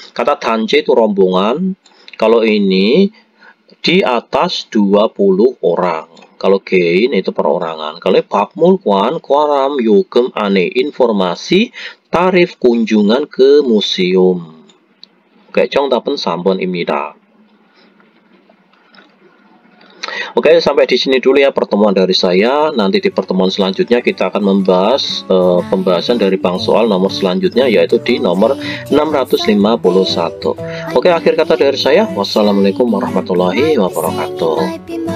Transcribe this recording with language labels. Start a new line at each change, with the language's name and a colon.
Indonesian: Kata 단체 itu rombongan. Kalau ini di atas 20 orang. Kalau gain itu perorangan. Kalau
Korean: 박물관, 과람, 요금 안에
Indonesian: informasi tarif kunjungan ke museum.
Korean: Oke, 정답은 3번입니다.
Indonesian: Oke, sampai di sini dulu ya pertemuan dari saya. Nanti di pertemuan selanjutnya kita akan membahas pembahasan dari bank soal nomor selanjutnya, yaitu di nomor 651. Oke, akhir kata dari saya, wassalamualaikum warahmatullahi wabarakatuh.